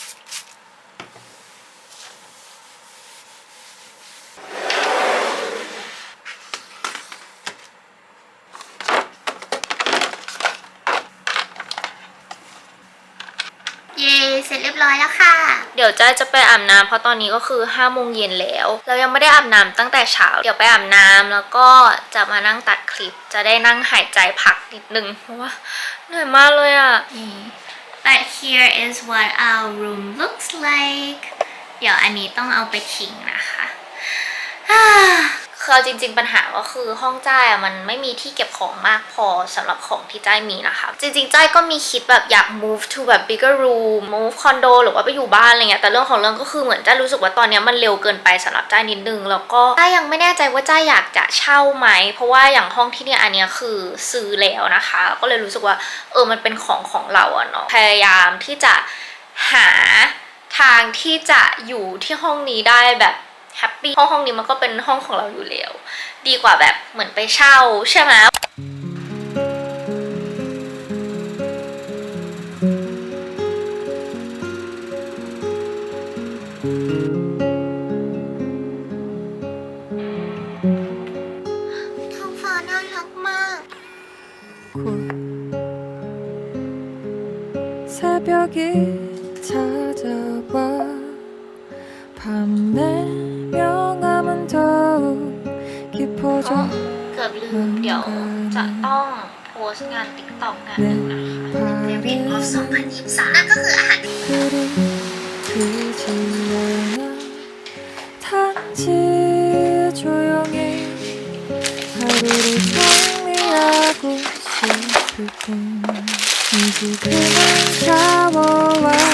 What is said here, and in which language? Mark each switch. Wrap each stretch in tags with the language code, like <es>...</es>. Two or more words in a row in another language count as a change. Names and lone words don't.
<th>เสร็จเรียบร้อยแล้วค่ะเดี๋ยวจ้าจะไปอาบน้ำเพราะตอนนี้ก็คือ5 โมงเย็น แล้วเรายังไม่ได้อาบน้ำตั้งแต่เช้าเดี๋ยวไปอาบน้ำแล้วก็จะมานั่งตัดคลิปจะได้นั่งหายใจพักนิดนึงเพราะว่าเหนื่อยมากเลยอ่ะ</th> <en>But here is what our room looks like</en> <th>เดี๋ยวอันนี้ต้องเอาไปทิ้งนะคะ คือจริงๆปัญหาก็คือห้องจ้ายมันไม่มีที่เก็บของมากพอสำหรับของที่จ้ายมีนะคะจริงๆจ้ายก็มีคิดแบบอยาก</th> <en>move to</en> <th>แบบ</th> <en>bigger room move condo</en> <th>หรือว่าไปอยู่บ้านอะไรเงี้ยแต่เรื่องของเรื่องก็คือเหมือนจ้ายรู้สึกว่าตอนนี้มันเร็วเกินไป สำหรับจ้ายนิดนึงแล้วก็จ้ายยังไม่แน่ใจว่าจ้ายอยากจะเช่าไหมเพราะว่า อย่างห้องที่เนี่ยอันเนี้ยคือซื้อแล้วนะคะก็เลยรู้สึกว่ามัน เป็นของเราอะเนาะพยายามที่จะหาทางที่จะอยู่ที่ห้องนี้ได้แบบแฮปปี้ห้องนี้มันก็เป็นห้องของเราอยู่แล้วดีกว่าแบบเหมือนไปเช่าใช่ไหมท้องฟ้าน่ารักมาก</th> <ko>새벽이 찾아와 밤 내명함은 더욱 깊어져</ko> <th>เกือบลืมเดี๋ยวจะต้องโพสต์งาน TikTok งานหนึ่งนะคะเด็กออฟ2023นั่นก็คืออาหาร</th> <ko>그지 않아 단지 조용히 하루를 정리하고 싶을 뿐 이제 그만 샤워와</ko>